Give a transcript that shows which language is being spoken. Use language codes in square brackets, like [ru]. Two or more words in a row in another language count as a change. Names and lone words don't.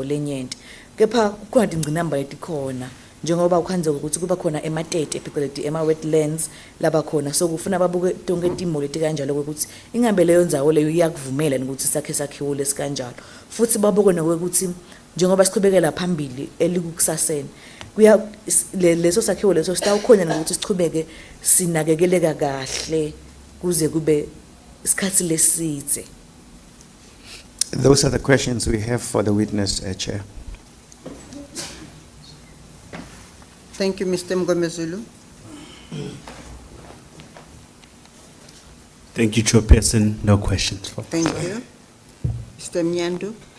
[ss] lenyente kepha kukhona tingcinamba letikhona njengoba ukhanze ukuthi kuba khona ematete phecelezi ema-wetlands laba khona so kufuna babuke tonke timo leti kanjalo ukuthi ingambe leyo ndzawo leyo iyakuvumela ukuthi sakhiwo lesikanjalo futhi babuke nokuthi njengoba sichubekela phambili elikukusaseni leso sakhiwo leso sitawukhona nokuthi sichubeke sinakekeleka kahle kuze kube isikhathi lesidze. [en] Those are the questions we have for the witness, Chair. Thank you, Mr. Mgomezulu. Thank you, Chairperson. No questions. Thank you. Mr. Mnyandu.